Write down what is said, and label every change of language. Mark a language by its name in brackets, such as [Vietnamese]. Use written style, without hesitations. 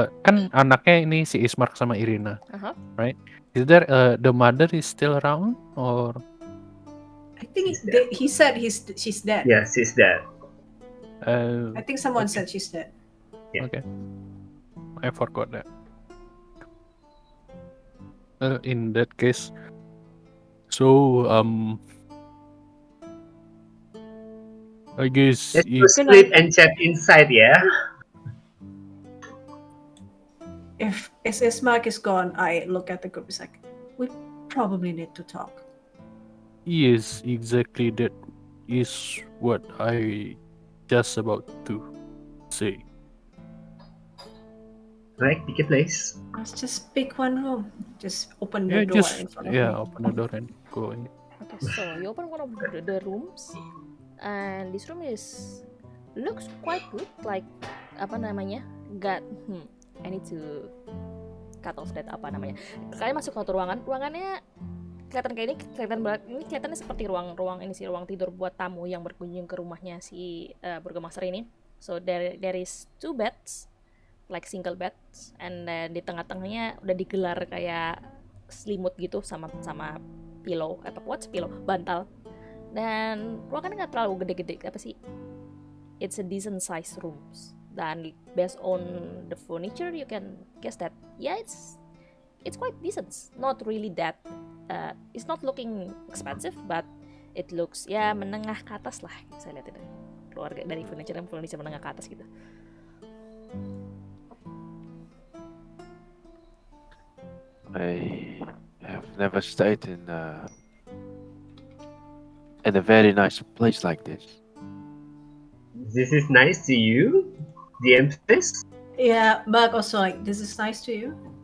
[Indonesian] Kan anaknya ini si Ismark sama Ireena, Uh-huh. [English] right? Is there the mother is still around or? I think he said she's dead. Yeah, she's dead. I think someone Okay. said she's dead. Okay. I forgot that. In that case, so I guess Let's go split and check inside, yeah? If Ismark is gone, I look at the group. It's like, we probably need to talk. yes, exactly that is what I just about to say. Right, pick a place. Let's just pick one room. Just open Yeah, the door just in front of me. open the door and go in. Okay, so you open one of the rooms, and this room looks quite good. Like [Indonesian] apa namanya? [English] I need to cut off that [Indonesian] apa namanya. Kalian masuk ke satu ruangannya kelihatan kayak ini, kelihatannya seperti ruang tidur buat tamu yang berkunjung ke rumahnya si burgomaster ini. [English] So there is 2 beds, like single beds, and then [Indonesian] di tengah-tengahnya udah digelar kayak selimut gitu sama [English] pillow, bantal. [Indonesian] Dan ruangannya nggak terlalu gede-gede apa sih. [English] It's a decent size rooms. Dan based on the furniture, you can guess that it's quite decent. Not really that. It's not looking expensive, but it looks [Indonesian] menengah ke atas lah. Saya lihat itu keluarga dari furniture menengah ke atas gitu. [English] I have never stayed in a very nice place like this. This is nice to you? The emphasis? Yeah, but also like, this is nice to you.